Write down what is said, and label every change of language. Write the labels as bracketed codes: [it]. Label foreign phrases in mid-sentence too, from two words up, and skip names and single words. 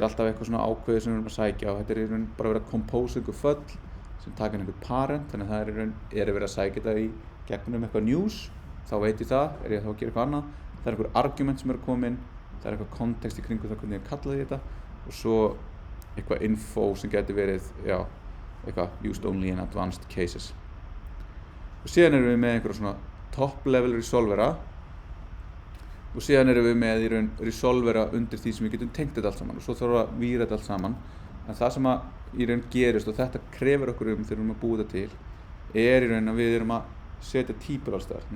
[is] alltaf eitthvað svona ákveðið sem við erum að sækja, og þetta er í raun bara verið að compose einhver föll sem taka einhver parent, þannig að það er verið að sækja þetta í gegnum eitthvað news, þá veit ég það, er ég þá að gera eitthvað annað, það er einhver argument sem er að koma inn, það er eitthvað kontekst í kringu það hvernig ég kallaði þetta, og svo eitthvað info sem getur verið, eitthvað [en] used only in advanced cases. [is] Og síðan erum við með einhverja svona [en] top level [is] resolvera, og síðan erum við með í raun resolvera undir því sem við getum tengt þetta allt saman, og svo þarf að víra þetta allt saman. En það sem að í raun gerist, og þetta krefur okkur þegar við erum að búa þetta til, er í raun að við erum að setja típur alls staðar.